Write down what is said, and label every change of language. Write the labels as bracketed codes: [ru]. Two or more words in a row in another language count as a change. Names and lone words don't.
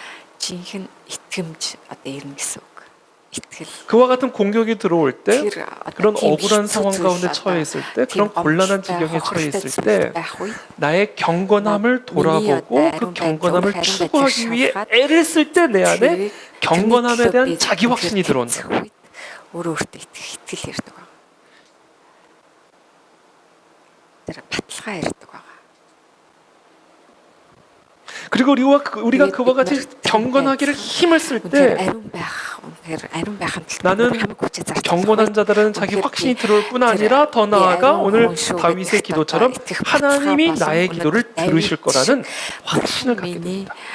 [ko] 그와 같은 공격이 들어올 때, 그런 억울한 상황 가운데 처해 있을 때, 그런 곤란한 지경에 처해 있을 때 나의 경건함을 돌아보고 그 경건함을 추구하기 위해 애를 쓸 때 내 안에 경건함에 대한 자기 확신이 들어온다. [mn] өөрөө өөртөө итгэл ирдэг байгаа. Тэр баталгаа ирдэг байгаа. [ko] 그리고 우리가 그와 같이 경건하기를 힘을 쓸 때 나는 경건한 자들은 자기 확신이 들어올 뿐 아니라 더 나아가 오늘 다윗의 기도처럼 하나님이 나의 기도를 들으실 거라는 확신을 갖게 됩니다.